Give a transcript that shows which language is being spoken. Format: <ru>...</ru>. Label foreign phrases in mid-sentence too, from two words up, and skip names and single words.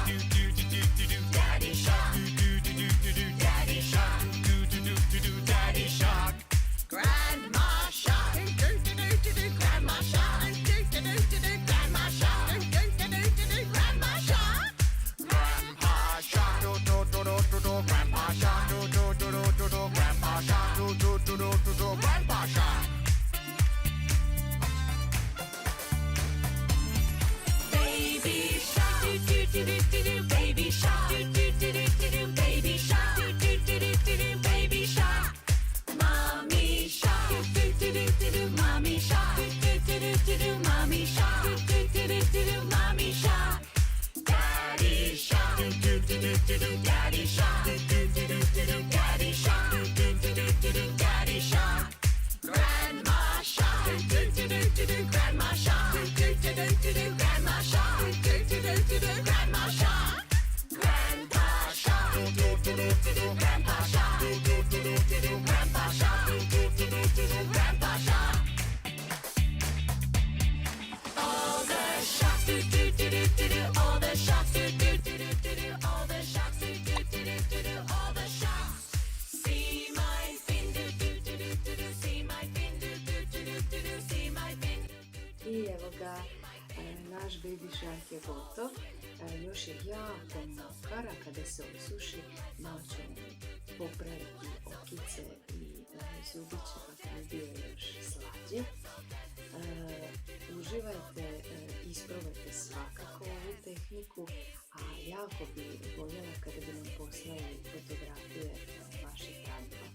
<en>Do, do, do, do, do, do, daddy shark. Do, do, do, do, do, do, daddy shark. Do, do, do, do, do, daddy shark. Grandma shark. Do, do, do, do, do, grandma shark. Do, do, do, do, do, grandma shark. Do, do, do, do, do, do, grandma shark. Grandpa shark. Do, do, do, do, do, do, grandpa shark. Do, do, do, do, do, do, grandpa shark. Do, do, do, do, do, do, grandpa shark. Baby shark. Do, do, do, do, do, do, baby shark. Do, do, do, do, do, do, baby shark. Do, do, do, do, do, do, baby shark. Mommy shark. Do, do, do, do, do, mommy shark. Do, do, do, do, do, mommy shark. Do, do, do, do, do, mommy shark. Daddy shark. Do, do, do, do, do, do, daddy shark. Do, do, do, do, do, do, daddy shark. Do, do, do, do, do, do, daddy shark. Grandma shark. Do, do, do, do, do, do, grandma shark. Do, do, do, do, do, do, grandma shark. Do, do, do, do, do, do, grandma shark. Grandpa shark. Do, do, do, do, do, do, grandpa shark. Do, do, do, do, do, do, grandpa shark. Do, do, do, do, do, do, grandpa shark. All the sharks. Do, do, do, do, do, do, all the sharks. Do, do, do, do, do, do, all the sharks. Do, do, do, do, do, do, all the sharks. See my fin. Do, do, do, do, do, do, see my fin. Do, do, do, do, do, do, see my fin.</en> <hr>I evo ga, naš Baby Shark je gotov. Još je jako mokar, a kada se osuši, malo ćemo popraviti okice i zubiće kako bi bio još slađi. Uživajte, isprobajte svakako ovu tehniku, a jako bi voljela kada bi nam poslali fotografije vaših radova.</hr>